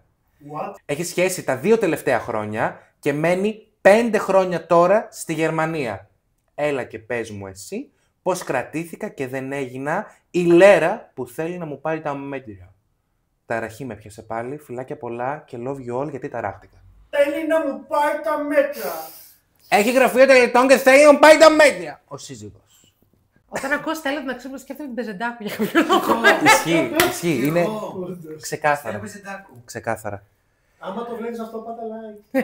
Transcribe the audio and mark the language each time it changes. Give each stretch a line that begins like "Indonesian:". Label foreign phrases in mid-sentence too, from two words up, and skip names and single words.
Greek: What? έχει σχέση τα 2 τελευταία χρόνια και μένει 5 χρόνια τώρα στη Γερμανία. Έλα και πες μου εσύ πώς κρατήθηκα και δεν έγινα η λέρα που θέλει να μου πάρει τα μέτρια. Ταραχή με πιάσε πάλι, φιλάκια πολλά και
English: love you all
Greek: γιατί ταράχτηκα. Θέλει να μου πάει τα μέτρα. Έχει γραφείο τελετών και θέλει να μου πάρει τα μέτρια. Ο σύζυγος. Όταν ακούω Στέλλα να ξέρω, σκέφτομαι την Πεζεντάκου για κάποιο λόγο. Ισχύει, είναι Ένα ξεκάθαρα. πεζεντάκου. Ξεκάθαρα. Άμα το βλέπεις αυτό, πάτα like.